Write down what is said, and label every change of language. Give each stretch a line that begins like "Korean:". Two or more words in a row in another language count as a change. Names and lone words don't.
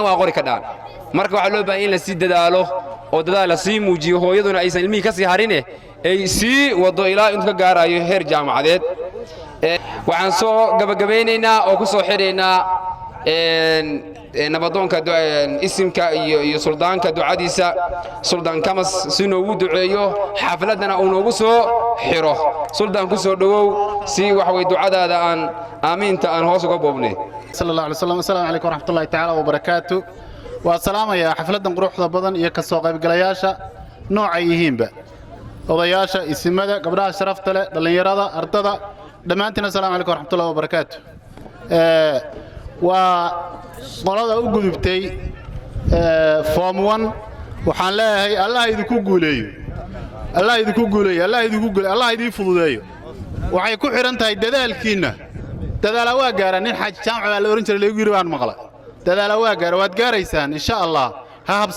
Somali: waa qori kadaan marka waxa loo baahan in la sii dadaalo oo dadaal la sii muujiyo hooyaduna aysan ilmihi ka sii harine ay sii wado ilaa inta gaarayo heer jaamacadeed waxaan soo gabagabeynaynaa oo ku soo xireynaa nabadoonka isimka iyo suldaanka ducadiisa suldaan kamas si noogu duceeyo xafladana uu noogu soo xiro suldaan ku soo dhawow si wax way ducadaada aan aamiinta aan hoos uga boobnay
Arabic: صلى الله عليه وسلم السلام عليكم ورحمة الله تعالى وبركاته
Somali: wa salaamaya xafladan quruxda badan iyo ka soo qaybgalayaasha nooca yihiinba odayaasha isimada gabdhaha sharafta leh dhalinyarada ardada dhamaantiin
Arabic: السلام عليكم ورحمة الله وبركاته
Somali: waa qolada u gudubtay form 1 waxaan leeyahay Allah idinku guuleeyo Allah idinku guuleeyo Allah idin fududeeyo waxay ku xiran tahay dadaalkiina dadaal waa gaaraan in xaj jaamac la oran jiray lagu yiri waan maqlay dadaal waa gaar waad gaaraysaan
Arabic: إن شاء الله
Somali: ha